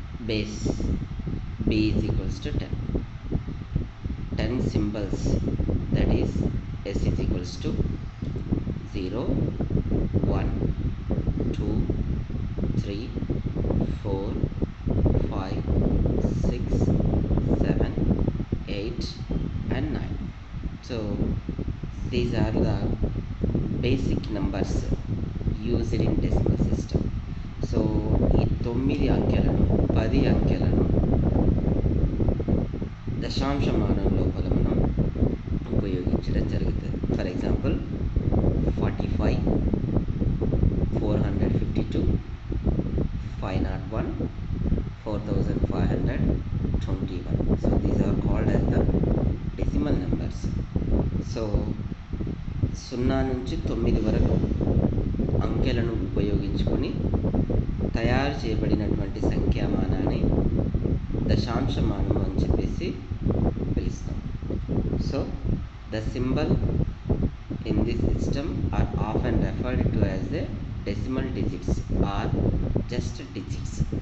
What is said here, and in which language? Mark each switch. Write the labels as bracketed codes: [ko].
[en] Base b is equals to 10. 10 symbols, that is s is equals to 0, 1, 2, 3, 4, 5, 6, 7, 8 and 9. So these are the basic numbers used in decimal system. [te] So ఈ 9 అంకెలను 10 అంకెలను దశాంశమానం లోపల మనం ఉపయోగించడం జరుగుతుంది. [en] For example 45, 452, 501, 4521. So these are called as the decimal numbers. [te] So 0 నుంచి 9 వరకు అంకెలను ఉపయోగించుకొని తయారు చేయబడినటువంటి సంఖ్యామానాన్ని దశాంశమానం అని చెప్పేసి పిలుస్తాం. [en] So the symbol in this system are often referred to as the decimal digits or just digits.